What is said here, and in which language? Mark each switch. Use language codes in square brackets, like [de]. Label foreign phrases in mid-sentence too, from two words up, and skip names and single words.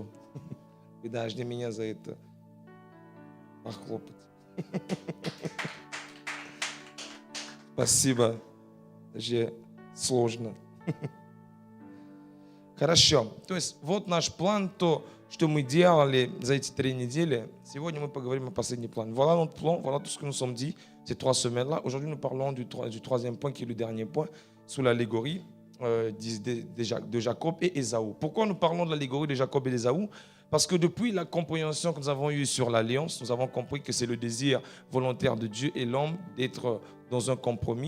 [ru] Вы должны меня за это похлопать. Спасибо. Даже сложно. Хорошо. То есть вот наш план, то, что мы делали за эти 3 недели. Сегодня мы поговорим о последнем плане. [fr] Voilà notre plan, voilà tout ce que nous sommes dit ces 3 semaines-là. Aujourd'hui, nous parlons du 3e point qui est le dernier point sous l'allégorie de Jacob et Ésaü. Pourquoi nous parlons de l'allégorie de Jacob et d'Ésaü? Parce que depuis la compréhension que nous avons eue sur l'alliance, nous avons compris que c'est le désir volontaire de Dieu et l'homme d'être dans un compromis.